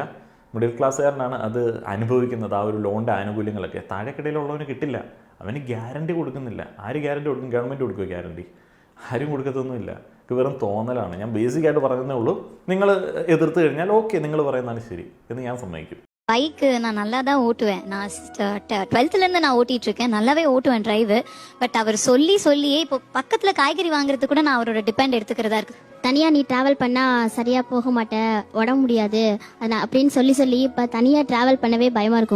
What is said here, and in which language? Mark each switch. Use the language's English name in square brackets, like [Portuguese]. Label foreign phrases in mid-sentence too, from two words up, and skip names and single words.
[Malayalam] മിഡിൽ ക്ലാസ്സുകാരനാണ് അത് അനുഭവിക്കുന്നത്. ആ ഒരു ലോണിൻ്റെ ആനുകൂല്യങ്ങളൊക്കെ താഴേക്കിടയിലുള്ളവന് കിട്ടില്ല. അവന് ഗ്യാരണ്ടി കൊടുക്കുന്നില്ല. ആര് ഗ്യാരണ്ടി കൊടുക്കും? ഗവൺമെൻറ് കൊടുക്കുക ഗ്യാരണ്ടി? ആരും കൊടുക്കത്തൊന്നുമില്ല. ഇത് വെറും തോന്നലാണ്. ഞാൻ ബേസിക്കായിട്ട് പറയുന്നേ ഉള്ളൂ. നിങ്ങൾ എതിർത്ത് കഴിഞ്ഞാൽ ഓക്കെ, നിങ്ങൾ പറയുന്നതാണ് ശരി എന്ന് ഞാൻ സമ്മതിക്കും. [Tamil] பைக் நான் நல்லா தான் ஓட்டுவேன். நான் 12th இருந்து நான் ஓட்டிட்டு இருக்கேன். நல்லாவே ஓட்டுவேன் டிரைவ். பட் அவர் சொல்லியே இப்போ பக்கத்துல காய்கறி வாங்குறது கூட நான் அவரோட டிபெண்ட் எடுத்துக்கிறதா இருக்கு. தனியா நீ டிராவல் பண்ணா சரியா போக மாட்டே, உடம்பு முடியாது அப்படின்னு சொல்லி இப்ப தனியா டிராவல் பண்ணவே பயமா இருக்கும்.